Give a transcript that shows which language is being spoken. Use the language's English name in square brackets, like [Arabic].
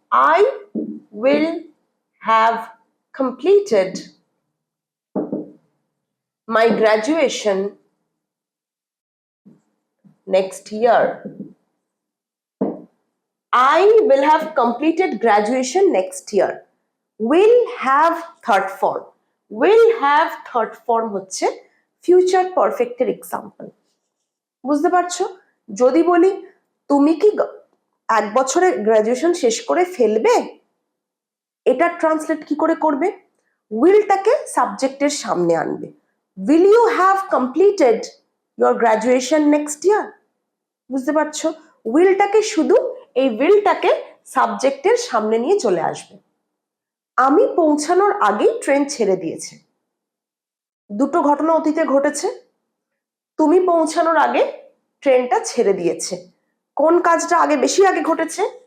[English] I will have completed my graduation next year, I will have completed graduation next year. Will have third form. Will have third form [Bangla] হচ্ছে [English] future perfect এর example. [Bangla] বুঝতে পারছো? যদি বলি তুমি কি 1 বছরে গ্রাজুয়েশন শেষ করে ফেলবে, এটা ট্রান্সলেট কি করে করবে? উইলটাকে সাবজেক্টের সামনে আনবে। [English] Will you have completed your graduation next year? [Bangla] বুঝতে পারছো? উইলটাকে শুধু এই উইলটাকে সাবজেক্টের সামনে নিয়ে চলে আসবে। আমি পৌঁছানোর আগেই ট্রেন ছেড়ে দিয়েছে, দুটো ঘটনা অতীতে ঘটেছে। তুমি পৌঁছানোর আগে ট্রেনটা ছেড়ে দিয়েছে, কোন কাজটা আগে বেশি আগে ঘটেছে?